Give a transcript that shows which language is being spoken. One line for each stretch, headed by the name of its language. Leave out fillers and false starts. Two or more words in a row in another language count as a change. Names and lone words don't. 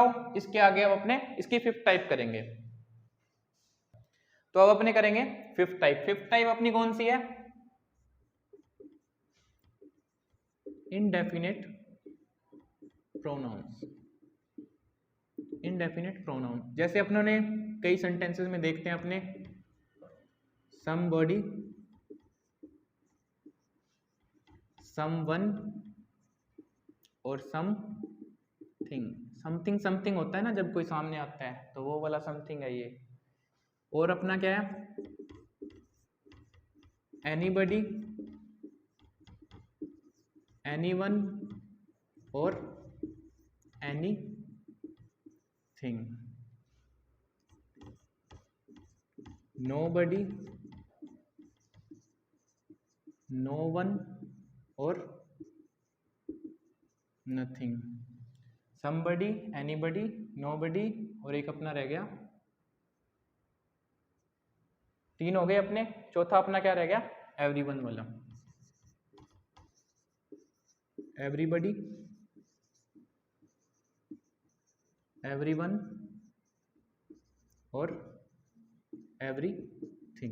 Hindi: इसके आगे अब अपने इसकी
English: fifth type
Hindi: करेंगे। तो अब अपने करेंगे
English: fifth type. fifth type
Hindi: अपनी कौन सी है,
English: indefinite pronouns. indefinite pronoun,
Hindi: जैसे अपनों ने कई सेंटेंसेस में देखते हैं अपने,
English: somebody, someone और something। something something
Hindi: होता है ना जब कोई सामने आता है, तो वो वाला समथिंग है ये। और अपना क्या है,
English: anybody, anyone और anything। nobody, no one
Hindi: और
English: nothing, somebody, anybody, nobody
Hindi: और एक अपना रह गया, 3 हो गए अपने। चौथा अपना क्या रह गया, एवरीवन वाला,
English: everybody, everyone
Hindi: और एवरीथिंग।